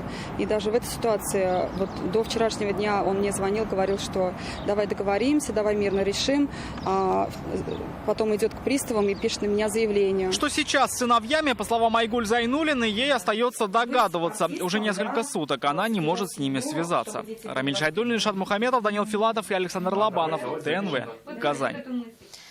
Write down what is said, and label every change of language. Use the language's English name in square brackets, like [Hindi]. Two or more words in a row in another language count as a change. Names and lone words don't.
[Russian] И даже в этой ситуации, вот до вчерашнего дня он мне звонил, говорил, что давай договоримся, давай мирно решим. А потом идет к приставам и пишет на меня заявление. Что сейчас с сыновьями, по словам Айгуль Зайнуллиной, ей остается догадываться. Уже несколько суток она не может с ними связаться. Рамиль Шайдуллин, Ильшат Мухаметов, Данил Филатов и Александр Лобанов. ТНВ. Казань.